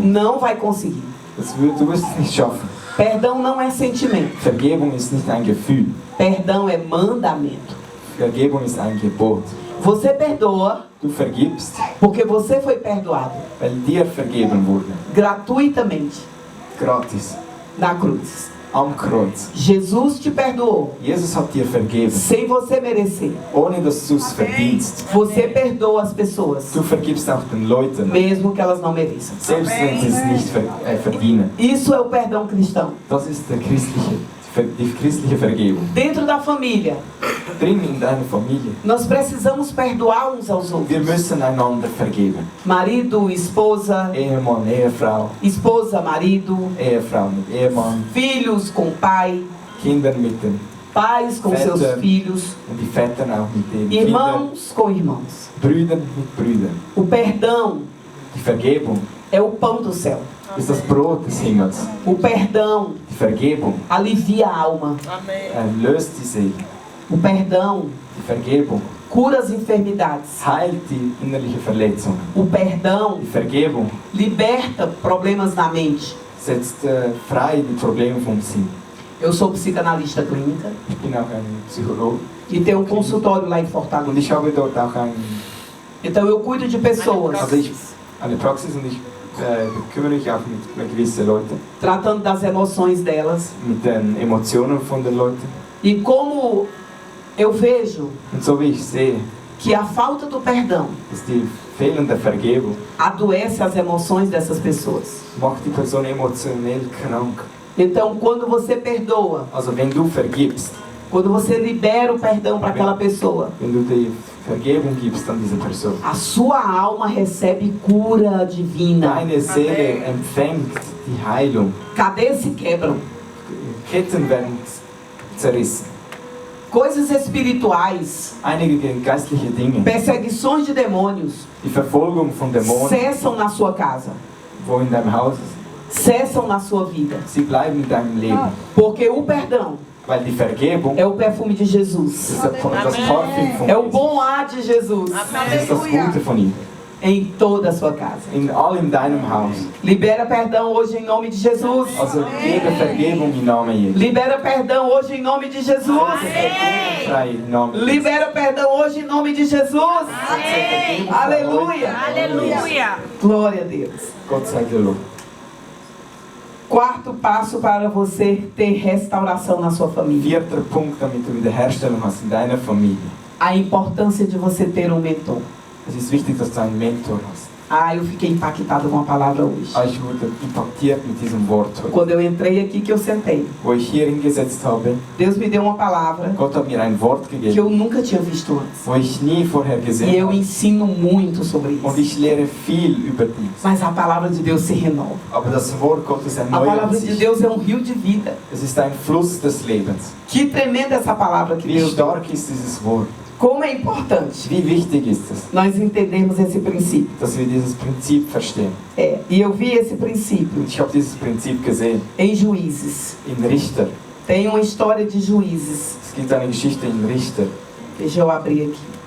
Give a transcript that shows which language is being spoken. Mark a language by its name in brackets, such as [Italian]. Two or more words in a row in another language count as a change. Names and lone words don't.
[Portuguese] não vai conseguir. [German] du wirst es nicht schaffen. [Portuguese] Perdão não é sentimento. [German] Vergebung ist nicht ein Gefühl. [Portuguese] Perdão é mandamento. [German] Vergebung ist ein Gebot. [Portuguese] Você perdoa [German] Du vergibst, [Portuguese] porque você foi perdoado [German] weil dir vergeben wurde. [Portuguese] gratuitamente [German] Gratis. [Portuguese] na cruz. [German] Am Kreuz. [Portuguese] Jesus te perdoou [German] Jesus hat dir vergeben, [Portuguese] sem você merecer. [German] ohne dass du es verdienst. [Portuguese] Você perdoa as pessoas, [German] Du vergibst auch den Leuten, [Portuguese] mesmo que elas não mereçam. [German] selbst wenn sie es nicht verdienen. [Portuguese] Isso é o perdão cristão. [German] Das ist die christliche Vergebung. [Portuguese] Dentro da família, [German] Drin in deiner Familie. [Portuguese] nós precisamos perdoar uns aos [German] Wir [Portuguese] outros. [German] müssen einander vergeben. [Portuguese] Marido, esposa, [German] Ehemann, Ehefrau, [Portuguese] esposa, marido, [German] Ehefrau mit Ehemann, [Portuguese] filhos com pai, [German] Kinder mit den [Portuguese] pais com seus [German] Väter. [Portuguese] filhos, [German] und die Väter auch mit den Kindern, [Portuguese] irmãos com irmãos. [German] Brüder mit Brüdern. [Portuguese] O perdão [German] Die Vergebung [Portuguese] é o pão do céu. [German] ist das Brot des Himmels. [Portuguese] O perdão [German] Die Vergebung [Portuguese] alivia a alma. [German] löst die Seele. [Portuguese] O perdão [German] Die Vergebung [Portuguese] cura as enfermidades. [German] heilt die innerliche Verletzung. [Portuguese] O perdão [German] Die Vergebung [Portuguese] liberta problemas na mente. [German] setzt frei die Probleme vom Sinn. [Portuguese] Eu sou psicanalista clínica [German] Ich bin auch ein Psychologe [Portuguese] e tenho um consultório lá em [German] und [Portuguese] Fortaleza. [German] ich habe dort auch [Portuguese] Então eu cuido de pessoas, [German] eine Praxis und ich kümmere mich auch mit gewissen Leuten, [Portuguese] tratando das emoções delas. [German] mit den Emotionen von den Leuten. [Portuguese] E como eu vejo [German] Und so wie ich sehe, [Portuguese] que a falta do perdão [German] dass die fehlende Vergebung [Portuguese] adoece as emoções dessas pessoas. [German] macht die Person emotionell krank. [Portuguese] Então, quando você perdoa, [German] Also wenn du vergibst, [Portuguese] quando você libera o perdão para aquela pessoa, [German] wenn du die Vergebung gibst an diese Person, [Portuguese] a sua alma recebe cura divina. [German] deine Seele empfängt die Heilung. [Portuguese] Cadeias se quebram. [German] Ketten werden zerrissen. [Portuguese] Coisas espirituais, [German] Einige geistliche Dinge, [Portuguese] perseguições de demônios, [German] die Verfolgung von Dämonen, [Portuguese] cessam na sua casa, [German] wo in deinem Haus [Portuguese] cessam na sua vida. [German] sie bleiben in deinem Leben. [Portuguese] Porque o perdão [German] Weil die Vergebung [Portuguese] é o perfume de Jesus. [German] ist das Parfüm von [Portuguese] É o [German] Jesus. [Portuguese] bom ar de Jesus [German] Das ist das Gute von ihm. [Portuguese] em toda a sua casa. [German] In allem deinem Haus. [Portuguese] Libera perdão hoje em nome de Jesus. [German] Also gebe Vergebung im Namen Jesu. [Portuguese] Libera perdão hoje em nome de Jesus. [German] Frei im Namen Jesu. [Portuguese] Libera perdão hoje em nome de Jesus. Aleluia. Aleluia. Glória a Deus. [German] Gott sei gelobt. [Portuguese] Quarto passo para você ter restauração na sua família. [German] Vierter Punkt, damit du Wiederherstellung hast in deiner Familie. [Portuguese] A importância de você ter um mentor. [German] Es ist wichtig, dass du einen Mentor hast. [Portuguese] Eu fiquei impactado com a palavra hoje. [German] Ich wurde impactiert mit diesem Wort heute. [Portuguese] Quando eu entrei aqui, que eu sentei, [German] Wo ich hier hingesetzt habe, [Portuguese] Deus me deu uma palavra [German] Gott hat mir ein Wort [Portuguese] que [German] gegeben, [Portuguese] eu nunca tinha visto antes. [German] wo ich nie vorher [Portuguese] E [German] gesehen [Portuguese] eu [German] habe. [Portuguese] ensino muito sobre [German] Und [Portuguese] isso. [German] ich lehre viel über dies. [Portuguese] Mas a palavra de Deus se renova. [German] Aber das Wort Gottes [Portuguese] A [German] erneuert [Portuguese] palavra de [German] sich. [Portuguese] Deus é um rio de vida. [German] Es ist ein Fluss des Lebens. [Portuguese] Que tremenda essa palavra que [German] Wie [Portuguese] Deus deu. [German] stark ist dieses Wort? [Portuguese] Como é importante [German] Wie wichtig ist es, [Portuguese] nós entendermos esse princípio. [German] dass wir dieses Prinzip verstehen? [Portuguese] E eu vi esse princípio [German] Und ich habe dieses Prinzip gesehen [Portuguese] em Juízes. [German] in Richter. [Portuguese] Tem uma história de Juízes. [German] Es gibt eine Geschichte in Richter. [Portuguese] Deixa eu abrir aqui.